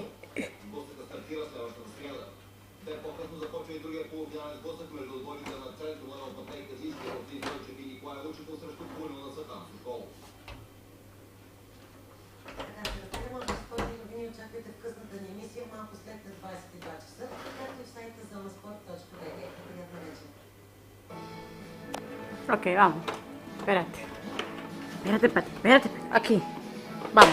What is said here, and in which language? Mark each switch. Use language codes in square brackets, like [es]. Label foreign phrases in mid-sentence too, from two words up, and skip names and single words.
[bg] Сблъсъкът стартира следващата сряда. Ден по-късно започва и другия полуфинален сблъсък между отборите на Център, Леван Пътейка, Зийски, Ротин Вълчев и Николай Лучиков срещу Кулино на Сатан Сокол. Може да спортни новини очаквайте в късната ни емисия малко след 22 часа, както и в сайта zonasport.bg. Приятна вечер. [es] Ok, vamos. Espérate. Espérate, Pati. Espérate. Aquí. Vamos.